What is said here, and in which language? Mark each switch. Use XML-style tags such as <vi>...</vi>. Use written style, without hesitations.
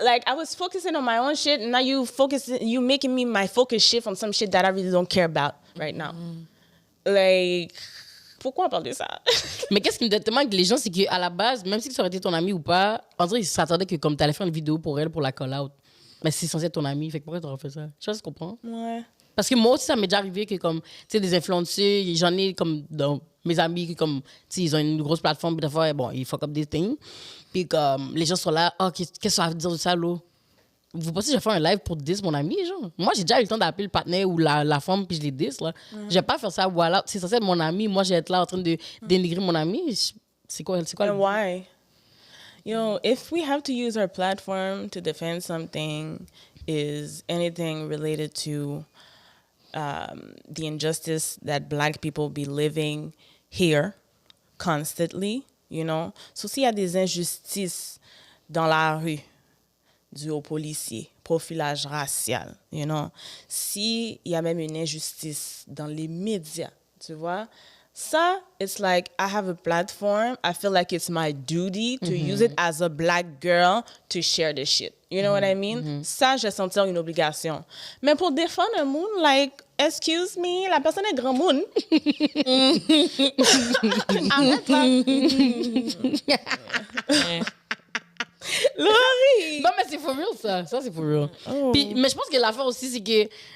<en>Like, I was focusing on my own shit, and now you making me my focus shift on some shit that I really don't care about right now.</en> <fr>Like, pourquoi on parle de ça? Mais qu'est-ce qui me détermine avec les gens, c'est qu'à la base, même si ça aurait été ton ami ou pas, en vrai, ils s'attendaient que comme tu allais faire une vidéo pour elle, pour la call-out. Mais c'est censé être ton ami, fait que pourquoi tu aurais fait ça? Je sais pas si tu comprends. Ouais. Parce que moi aussi, ça m'est déjà arrivé que, comme, tu sais, des influenceurs, j'en ai comme dans mes amis qui, comme, tu sais, ils ont une grosse plateforme, puis des fois, bon, ils fuck up des things. Puis, comme, les gens sont là, oh, qu'est-ce que ça veut dire de ça, là? Vous pensez que j'ai fait un live pour 10 mon ami, genre? Moi, j'ai déjà eu le temps d'appeler le partenaire ou la femme, puis je les 10, là. Je vais pas faire ça, voilà. C'est censé être mon ami. Moi, je vais être là en train de dénigrer mon ami. C'est quoi</fr> <en>And why? Yo, if we have to use our platform to defend something, is anything related to the injustice that Black people be living here constantly, you know?</en> <fr>So, s'il y a des injustices dans la rue, dû aux policiers, profilage racial,</fr> <en>you know?</en> <fr>S'il y a même une injustice dans les médias, tu vois?</fr> <en>Ça, it's like, I have a platform. I feel like it's my duty to use it as a Black girl to share this shit. You know what I mean?</en> <fr>Ça, je vais sentir une obligation. Mais pour défendre un monde,</fr> <en>like, excuse me,</en> <fr>la personne est grand monde. Arrête là. Laurie! Non, mais c'est</fr> <en>for real,</en> <fr>ça. Ça, c'est for real. Puis, mais je pense que l'affaire aussi, c'est que</fr>